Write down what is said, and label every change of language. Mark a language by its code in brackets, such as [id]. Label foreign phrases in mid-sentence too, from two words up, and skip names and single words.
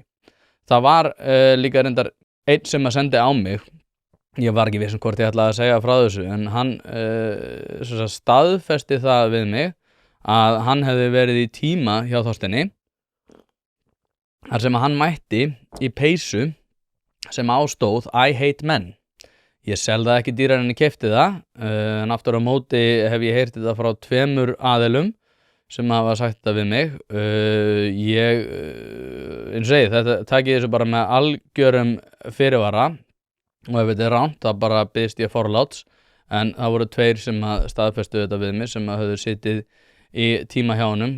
[is] Það var líka reyndar einn sem að sendi á mig, ég var ekki viss hvort ég ætlaði að segja frá þessu, en hann staðfesti það við mig að hann hefði verið í tíma hjá Þorsteini þar sem að hann mætti í peysu sem ástóð [en] I hate men. [is] Ég selði það ekki dýrar en ég keypti það, en aftur á móti hef ég heyrt þetta frá 2 aðilum sem hafa sagt það við mig. Eins og segi, þetta takið þessu bara með algjörum fyrirvara og ef þetta er rangt, þá bara biðst ég forláts, en það voru 2 sem staðfestu þetta við mig sem höfðu sitið í tíma hjá honum.